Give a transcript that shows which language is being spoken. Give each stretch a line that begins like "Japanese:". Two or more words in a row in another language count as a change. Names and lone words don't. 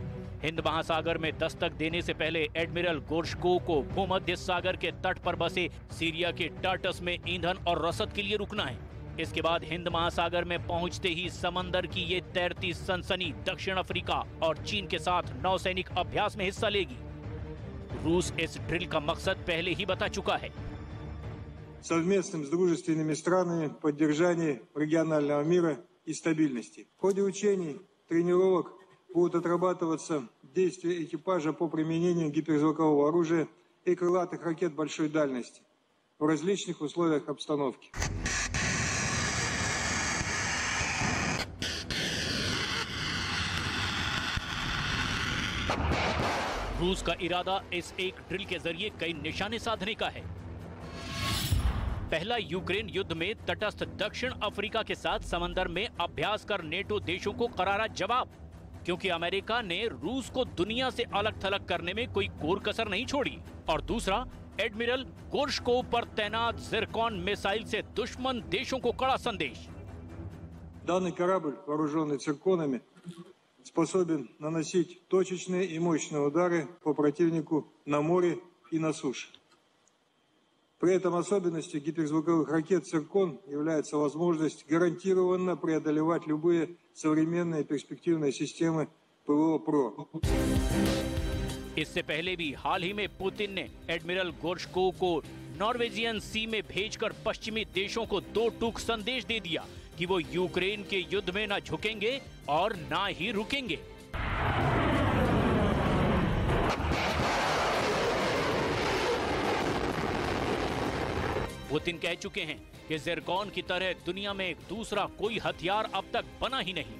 Hindi: हिंद महासागर में दस्तक देने से पहले एडमिरल गोर्शकोव को भूमध्य सागर के तट पर बसे सीरिया के टार्टस में ईंधन और रसद के लिए रुकना है। इसके बाद हिंद महासागर में पहुंचते ही समंदर की ये तैरती सनसनी दक्षिण अफ्रीका और चीन के साथ नौसैनिक अभ्यास में हिस्सा लेगी। रूस इस ड्रिल का मकसद पहले ही बता चुका है।
Russian: Совместным с дружественными странами поддержание регионального мира и стабильности. В ходе учений, тренировок будут отрабатываться действия экипажа по применению гиперзвукового оружия и крылатых ракет большой дальности в различных условиях обстановки.
Hindi: रूस का इरादा इस एक ड्रिल के जरिए कई निशाने साधने का है। पहला, यूक्रेन युद्ध में तटस्थ दक्षिण अफ्रीका के साथ समंदर में अभ्यास कर नेटो देशों को करारा जवाब, क्योंकि अमेरिका ने रूस को दुनिया से अलग थलग करने में कोई कोर कसर नहीं छोड़ी। और दूसरा, एडमिरल गोर्शकोव पर तैनात ज़िरकॉन मिसाइल से दुश्मन देशों को कड़ा संदेश।
Russian: Данный корабль, вооруженный цирконами, способен наносить точечные и мощные удары по противнику на море и на суше. При этом особенностью гиперзвуковых ракет «Циркон» является возможность гарантированно преодолевать любые современные перспективные системы ПВО ПРО.
Hindi: इससे पहले भी हाल ही में पुतिन ने एडमिरल गोर्शकोव को नॉर्वेजियन सी में भेजकर पश्चिमी देशों को दो टूक संदेश दे दिया कि वो यूक्रेन के युद्ध में ना झुकेंगे और ना ही रुकेंगे। पुतिन कह चुके हैं कि ज़िरकॉन की तरह दुनिया में दूसरा कोई हथियार अब तक बना ही नहीं।